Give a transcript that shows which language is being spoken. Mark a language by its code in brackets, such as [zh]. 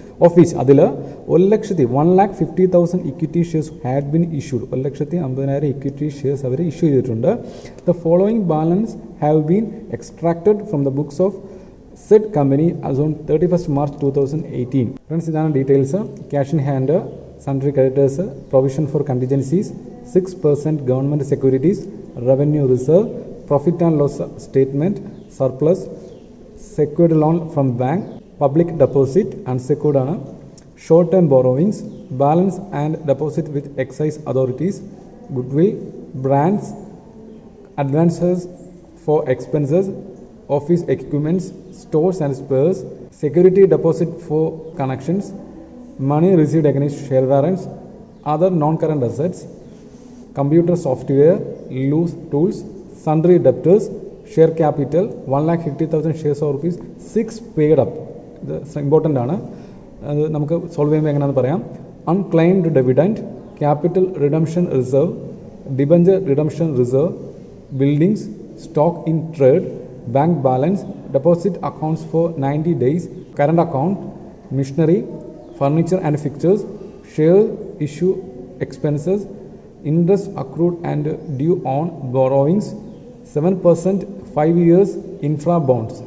[en] of which [ml] അതിൽ [en] 1,50,000 equity shares had been issued. [ml] 1,50,000 equity shares our issue ചെയ്തിട്ടുണ്ട്. [en] The following balance have been extracted from the books of said company as on 31st March 2018. [ml] Friends, ഇതാണ് details. [en] Cash in hand, sundry creditors, provision for contingencies, 6% government securities, revenue reserve, profit and loss statement, surplus, secured loan from bank, public deposit, unsecured ആണ്, short term borrowings, balance and deposit with excise authorities, goodwill, brands, advances for expenses, office equipments, stores and spares, security deposit for connections, money received against share warrants, other non-current assets, computer software, loose tools, sundry debtors, share capital 1,50,000 shares of ₹6 paid up. [ml] ഇത് important ആണ്. അത് നമുക്ക് solve ചെയ്യുമ്പോൾ എങ്ങനെയാണെന്ന് പറയാം. [en] Unclaimed dividend, capital redemption reserve, debenture redemption reserve, buildings, stock in trade, bank balance, deposit accounts for 90 days, current account, machinery, furniture and fixtures, share issue expenses, interest accrued and due on borrowings, 7% 5 years infra bonds.